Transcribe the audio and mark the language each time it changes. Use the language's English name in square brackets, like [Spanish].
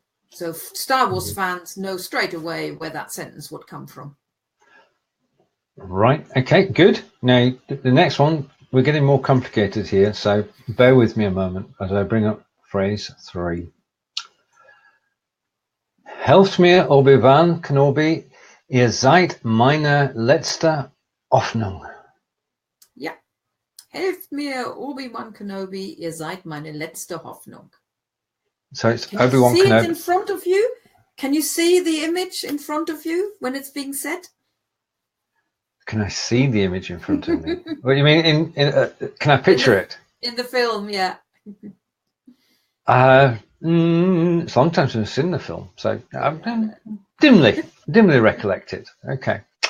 [English] So Star Wars fans know straight away where that sentence would come from. Right. Okay, good. Now, the next one, we're getting more complicated here, so bear with me a moment as I bring up phrase 3. [German] Helft mir, Obi-Wan Kenobi, ihr seid meine letzte Hoffnung. Ja. Helft mir, Obi-Wan Kenobi, ihr seid meine letzte Hoffnung. [English] So it's Can Obi-Wan you see Kenobi. it in front of you? Can you see the image in front of you when it's being said? Can I see the image in front of me? What do you mean? Can I picture it? In the film, yeah. It's a long time since I've seen the film, so dimly recollect it. Okay.